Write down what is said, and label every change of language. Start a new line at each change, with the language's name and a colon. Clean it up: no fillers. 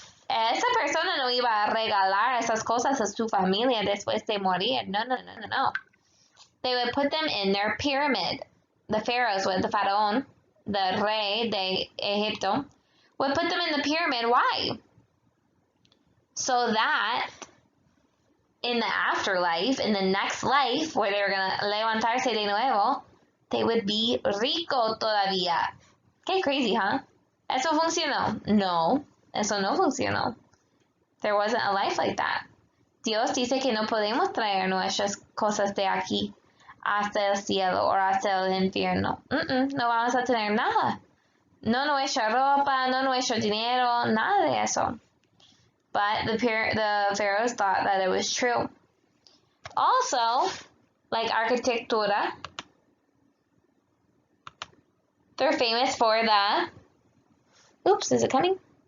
Spanish: Esa persona no iba a regalar esas cosas a su familia después de morir. No, no, no, no, no.
English: They would put them in their pyramid. The pharaohs would, the faraón, the
Spanish: rey de Egipto,
English: would put them in the pyramid. Why? So that in the afterlife, in the next life, where they were going to
Spanish: levantarse de nuevo,
English: they would be
Spanish: rico todavía. Qué
English: crazy, huh?
Spanish: ¿Eso funcionó? No, eso no funcionó.
English: There wasn't a life like that.
Spanish: Dios dice que no podemos traer nuestras cosas de aquí hasta el cielo o hasta el infierno. No vamos a tener nada. No nuestra ropa, no nuestro dinero, nada de eso.
English: But the pharaohs thought that it was true. Also, like arquitectura, they're famous for the, oops, is it coming?